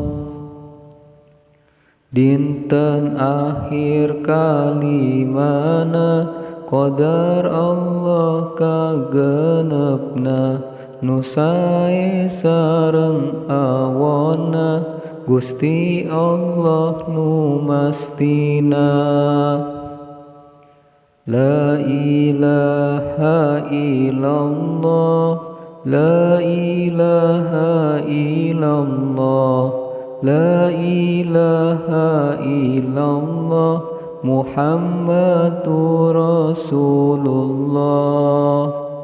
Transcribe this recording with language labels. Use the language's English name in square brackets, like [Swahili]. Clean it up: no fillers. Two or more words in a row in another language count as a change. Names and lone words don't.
[Sundanese] Dinten akhir kalimana, qadar Allah kagenepna, nu sae sareng awonna, Gusti Allah nu mastina. [Arabic] لا إله إلا الله، لا إله إلا الله، لا إله إلا الله محمد رسول الله.